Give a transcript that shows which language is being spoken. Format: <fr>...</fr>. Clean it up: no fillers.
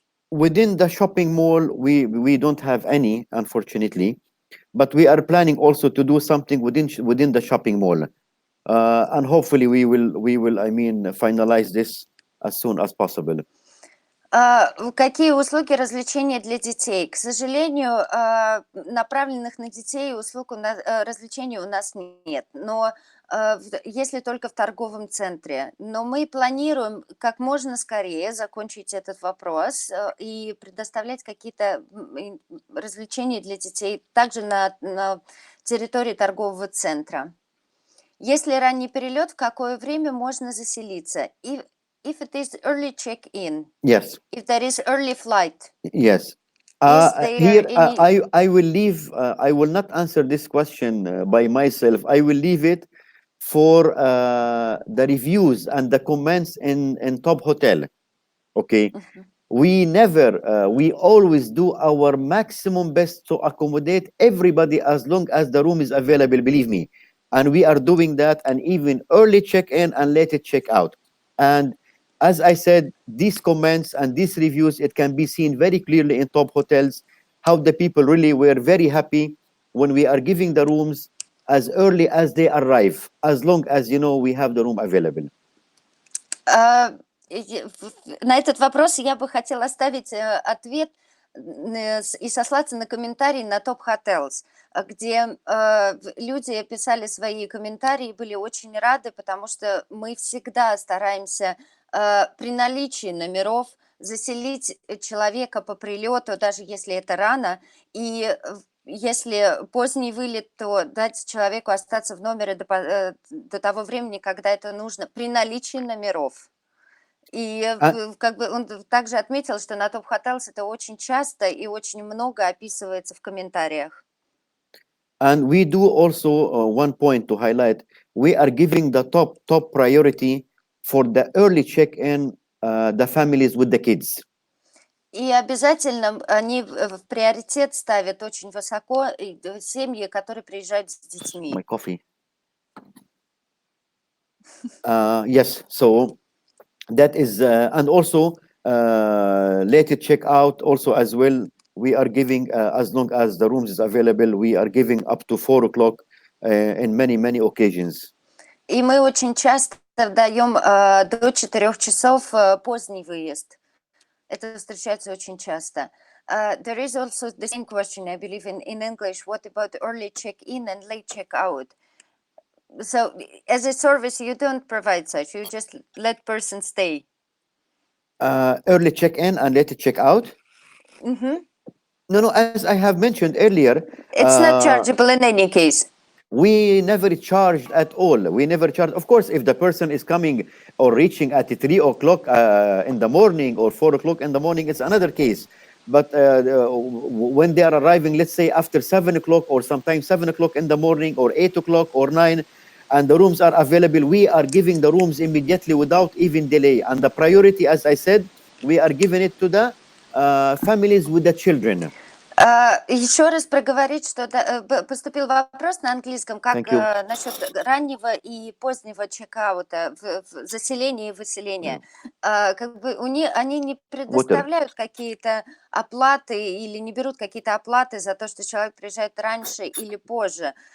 <en>Within the shopping mall, we don't have any, unfortunately, but we are planning also to do something within the shopping mall, and hopefully we will finalize this as soon as possible.</en> <ru>Какие услуги развлечения для детей? К сожалению, направленных на детей услуг развлечений у нас нет, но если только в торговом центре. Но мы планируем как можно скорее закончить этот вопрос и предоставлять какие-то развлечения для детей также на территории торгового центра. Если ранний перелет, в какое время можно заселиться?</ru> <en>If it is early check-in. Yes. If there is early flight. Yes. Here, I will leave. I will not answer this question by myself. I will leave it for the reviews and the comments in Top Hotel. Okay. Mm-hmm. We always do our maximum best to accommodate everybody as long as the room is available, believe me. And we are doing that, and even early check-in and late check-out. And as I said, these comments and these reviews, it can be seen very clearly in Top Hotels, how the people really were very happy when we are giving the rooms as early as they arrive, as long as, we have the room available.</en> <ru>На этот вопрос я бы хотела оставить ответ и сослаться на комментарии на Top Hotels, где люди писали свои комментарии, были очень рады, потому что мы всегда стараемся при наличии номеров заселить человека по прилету, даже если это рано, и если поздний вылет, то дать человеку остаться в номере до того времени, когда это нужно, при наличии номеров. И как бы он также отметил, что на Top Hotels это очень часто и очень много описывается в комментариях.</ru> <en>And we do also one point to highlight. We are giving the top priority for the early check-in, the families with the kids.</en> <ru>И обязательно они в приоритет ставят очень высоко семьи, которые приезжают с детьми.</ru> <en>My coffee. Yes, so that is, and also late check-out also as well. We are giving, as long as the rooms is available, we are giving up to 4 o'clock in many occasions.</en> <ru>И мы очень часто даем до 4 часов поздний выезд. Это встречается очень часто.</ru> <en>There is also the same question, I believe, in English. What about early check-in and late check-out? So, as a service, you don't provide such. You just let person stay. Early check-in and late check-out? Mm-hmm. No, as I have mentioned earlier. It's not chargeable in any case. We never charged at all. We never charged. Of course, if the person is coming or reaching at 3 o'clock in the morning or 4 o'clock in the morning, it's another case. But when they are arriving, let's say after 7 o'clock or sometimes 7 o'clock in the morning or 8 o'clock or 9, and the rooms are available, we are giving the rooms immediately without even delay. And the priority, as I said, we are giving it to the families with the children.</en> <ru>Еще раз проговорить, что поступил вопрос на английском, как</ru> <en>Thank you.</en> <ru>насчет раннего и позднего чекаута, заселения и выселения. Как бы они не предоставляют какие-то оплаты или не берут какие-то оплаты за то, что человек приезжает раньше или позже.</ru>